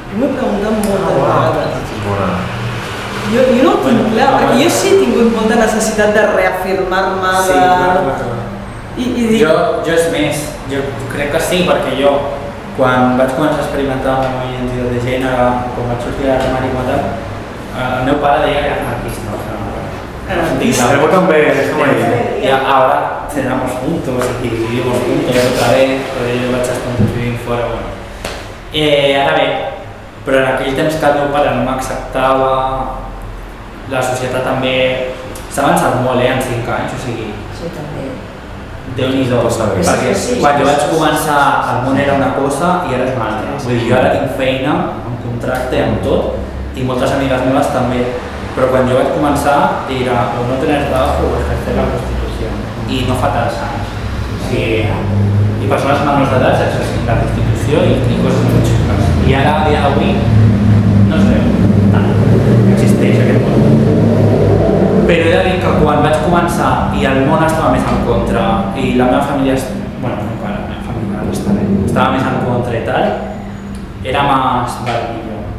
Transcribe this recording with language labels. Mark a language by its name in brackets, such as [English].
[Catalan] Jo m'he preguntat moltes vegades. Jo no ho tinc clar, perquè jo sí he tingut molta necessitat de reafirmar-me, Sí, I dic... Jo és més, jo crec que sí, perquè jo quan vaig començar a experimentar amb la meva identitat de gènere, quan vaig sortir de l'armari com a tal, el meu pare deia que era franquista. [Spanish] Yo también, eso me Y ahora cenamos juntos y vivimos juntos otra vez, [Catalan] però jo vaig estar vivint fora, [Spanish] bueno. [Catalan] Ara bé, però en aquell temps que el meu pare no m'acceptava, la societat també s'ha avançat molt, en 5 anys, o sigui, Sí, també. Déu-n'hi-do, perquè quan jo vaig començar el món era una cosa i ara és una altra. Vull dir, jo ara tinc feina, amb contracte, amb tot, i moltes amigues meves també. [Spanish] Pero cuando yo comencé era o no tener trabajo o ejercer la prostitución. [Catalan] Y no fa tants anys. O sigui, i persones menors d'edat exercint la prostitució i coses molt xungues. I ara, a dia d'avui, no es veu tant. Existeix aquest món. Però he de dir que quan vaig començar i el món estava més en contra i la meva família, bueno, encara la meva família estava més en contra i tal, era més barbillo.